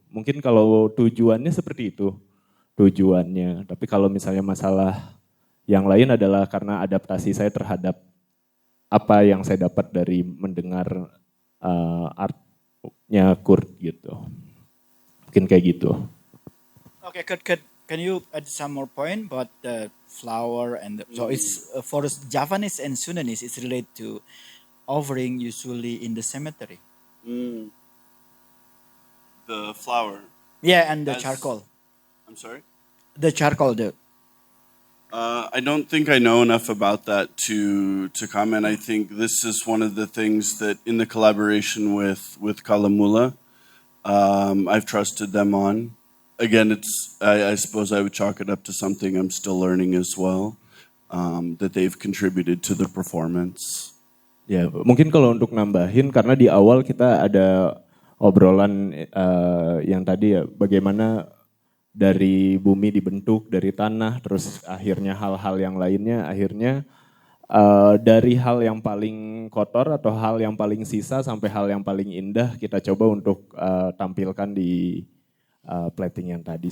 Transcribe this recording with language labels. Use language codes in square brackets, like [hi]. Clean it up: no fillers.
[id] Mungkin kalau tujuannya seperti itu tujuannya, tapi kalau misalnya masalah yang lain adalah karena adaptasi saya terhadap apa yang saya dapat dari mendengar artnya Kurt gitu. Mungkin kayak gitu. [en] Okay, can you add some more point about the flower and so it's for Javanese and Sundanese it's related to offering usually in the cemetery. The flower. Yeah, and the As- charcoal. I'm sorry? The charcoal, I don't think I know enough about that to comment. I think this is one of the things that in the collaboration with Kalamula, I've trusted them on. Again, I suppose I would chalk it up to something I'm still learning as well, that they've contributed to the performance. [id] Ya, mungkin kalau untuk nambahin, karena di awal kita ada obrolan yang tadi ya, bagaimana dari bumi dibentuk, dari tanah, terus akhirnya hal-hal yang lainnya, akhirnya dari hal yang paling kotor atau hal yang paling sisa sampai hal yang paling indah kita coba untuk tampilkan di plating yang tadi.